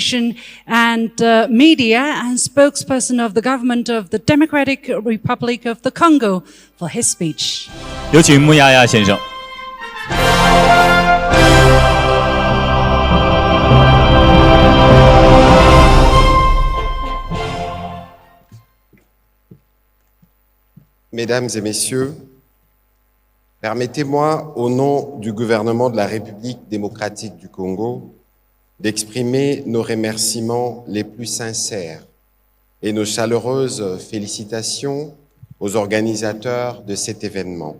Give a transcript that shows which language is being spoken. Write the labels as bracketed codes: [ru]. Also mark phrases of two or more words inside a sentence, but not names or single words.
[en] Information and Media and spokesperson of the government of the Democratic Republic of the Congo for his speech. [zh] 有请穆亚亚先生。 [fr] Mesdames et messieurs, permettez-moi, au nom du gouvernement de la République démocratique du Congo, d'exprimer nos remerciements les plus sincères et nos chaleureuses félicitations aux organisateurs de cet événement.